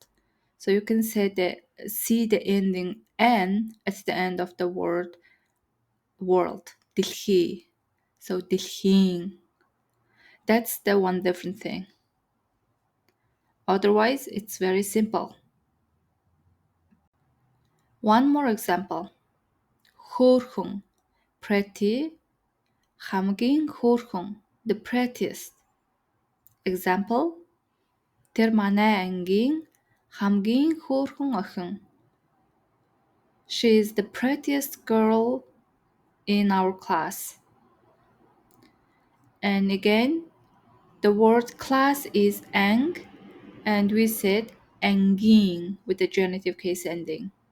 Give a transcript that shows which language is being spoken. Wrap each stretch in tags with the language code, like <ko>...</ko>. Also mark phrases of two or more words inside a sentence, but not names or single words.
<en>So you can see the ending n at the end of the word world, дэлхий. So дэлхийн. That's the one different thing. Otherwise, it's very simple. One more example.</en> <mn>Хөөрхөн, pretty, хамгийн хөөрхөн,</mn> <en>the prettiest. Example,</en> <mn>тэр манай ангийн хамгийн хөөрхөн охин.</mn> <en>She is the prettiest girl in our class. And again, the word class is ang, and we said angin with the genitive case ending.</en>